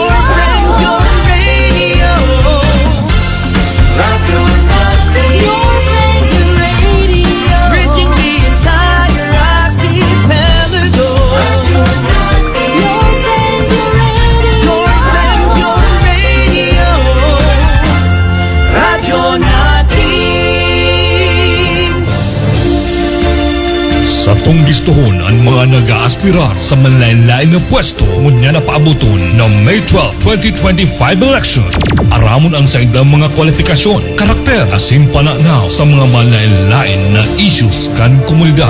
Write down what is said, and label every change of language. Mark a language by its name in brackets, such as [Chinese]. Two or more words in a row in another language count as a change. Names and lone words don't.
[English] Your radio. Radio Natin. Your friendly radio. Reaching the entire archipelago. Radio Natin. Your friendly radio. Your radio. Radio Natin. [Bikol] Sa tunggistuhon ang mga nag-aaspirar sa manlain-lain na pwesto ngunya na paabuton ng May 12, 2025 election. Aramon ang saindang mga kwalifikasyon, karakter asin pananaw sa mga manlain-lain na issues kan komunidad.